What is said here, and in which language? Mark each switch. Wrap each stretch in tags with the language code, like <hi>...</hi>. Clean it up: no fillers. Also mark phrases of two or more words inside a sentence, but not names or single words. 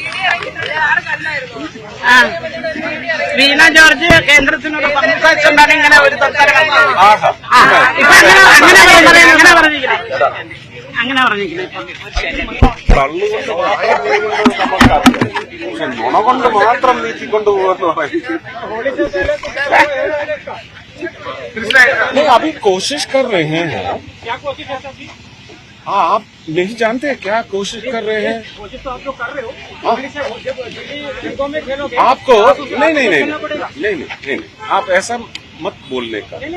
<ml>വീണ ജോർജ് കേന്ദ്രത്തിനോട് സംസാരിച്ചുകൊണ്ടാണ് ഇങ്ങനെ ഒരു സർക്കാർ അങ്ങനെ പറഞ്ഞിരിക്കുന്നത്. തള്ളുകൊണ്ട് നമുക്കറിയാം. പക്ഷെ നുണ കൊണ്ട് മാത്രം നീക്കിക്കൊണ്ടുപോകുന്ന</ml> <hi>अभी कोशिश कर रहे हैं. हाँ, आप नहीं जानते क्या कोशिश कर रहे हैं? कोशिश तो आप लोग कर रहे हो. आपको नहीं, आप ऐसा मत बोलने का.</hi>